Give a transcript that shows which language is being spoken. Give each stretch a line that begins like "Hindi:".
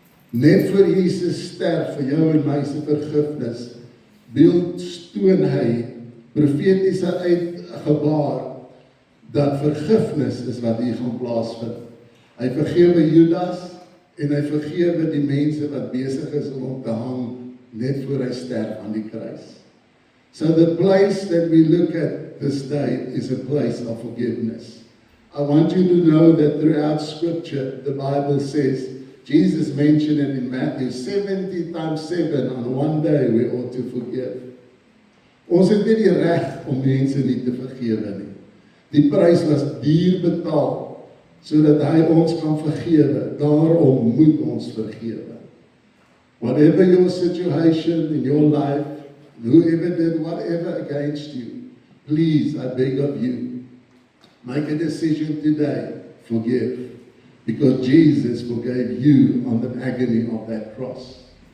Afrikaans: Net voor Jesus sterf vir jou en my se vergifnis, beeldstoon hy profetiese uitgebaar dat vergifnis is wat hier gaan plaasvind. Hy vergewe Judas en hy vergewe die mense wat besig is om hom te hang net voor hy sterf aan die kruis.
English: So the place that we look at this day is a place of forgiveness. I want you to know that throughout Scripture, the Bible says, Jesus mentioned it in Matthew, 70 times 7 on one day we ought to forgive.
Afrikaans: Ons het nie die reg om mense nie te vergewe nie. Die prys was duur betaal, sodat hy ons kan vergewe. Daarom moet ons vergewe.
English: Whatever your situation in your life, whoever did whatever against you, please, I beg of you, make a decision today, forgive. Because Jesus forgave you on the agony of that cross.